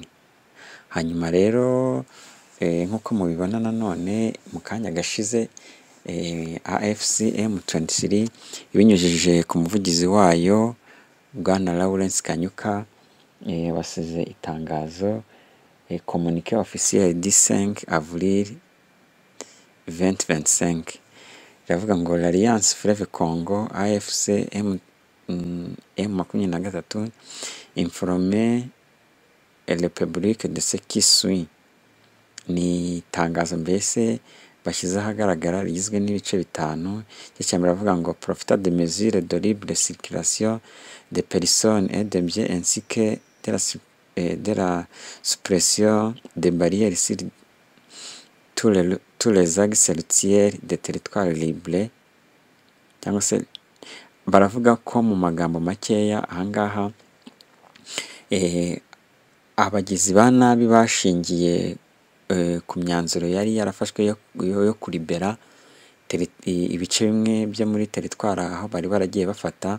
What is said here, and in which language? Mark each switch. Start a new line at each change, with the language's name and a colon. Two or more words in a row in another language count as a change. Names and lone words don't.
Kinyarwanda: Hanyuma rero nk'uko mubibona nanone mu kanya gashize, AFC M23 ibinyujije ku muvugizi wayo Bwana Lawrence Kanyuka basize itangazo
French: communiqué officiel du 5 avril 2025.
Kinyarwanda: Iravuga ngo
French: l'Alliance Fleuve Congo AFC M23 informé le public de ce qui suit.
Kinyarwanda: Ni itangazo mbese bashyize ahagaragara rigizwe n'ibice bitanu. Icyambere avuga ngo
French: profita de mesures de libre circulation des personnes et des biens ainsi que de la suppression des barrières sur tous les axes routiers des territoires libres.
Kinyarwanda: Cyangwa se baravuga ko mu magambo makeya ahangaha abagizi ba nabi bashingiye ku myanzuro yari yarafashwe yo kuribera ibice bimwe byo muri teritwari aho bari baragiye bafata.